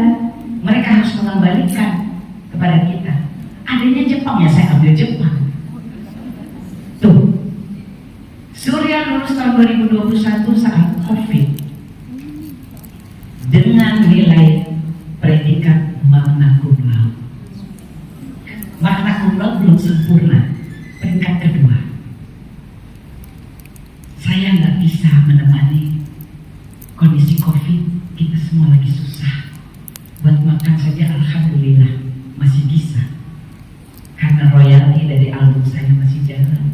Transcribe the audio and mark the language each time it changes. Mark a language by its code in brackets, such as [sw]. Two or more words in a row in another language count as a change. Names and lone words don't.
[id] Mereka harus mengembalikan kepada kita. Adanya Jepang, ya saya ambil Jepang. Tuh, Surya lulus tahun 2021 saat COVID dengan nilai predikat [la] magna cum laude. Magna cum laude [id] belum sempurna, peringkat kedua. Saya nggak bisa menemani kondisi COVID, kita semua lagi susah. Buat makan saja alhamdulillah masih bisa. Karena royalti dari album saya masih jalan.